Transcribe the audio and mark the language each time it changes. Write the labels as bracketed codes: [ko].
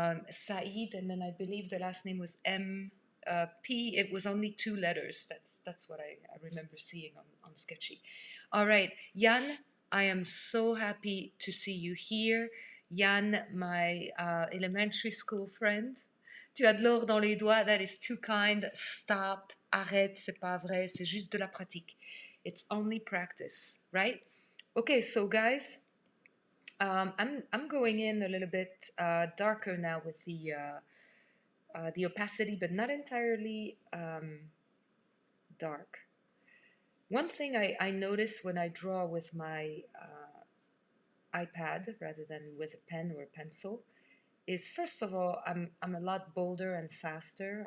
[en] Saeed, and then I believe the last name was P. It was only two letters. That's what I remember seeing on Sketchy. All right, Jan, I am so happy to see you here. Jan, my elementary school friend. [fr] Tu as de l'or dans les doigts. [en] That is too kind. Stop. [fr] Arrête. C'est pas vrai. C'est juste de la pratique. [en] It's only practice, right? Okay, so guys, I'm going in a little bit darker now with the opacity, but not entirely dark. One thing I notice when I draw with my iPad rather than with a pen or a pencil is, first of all, I'm a lot bolder and faster.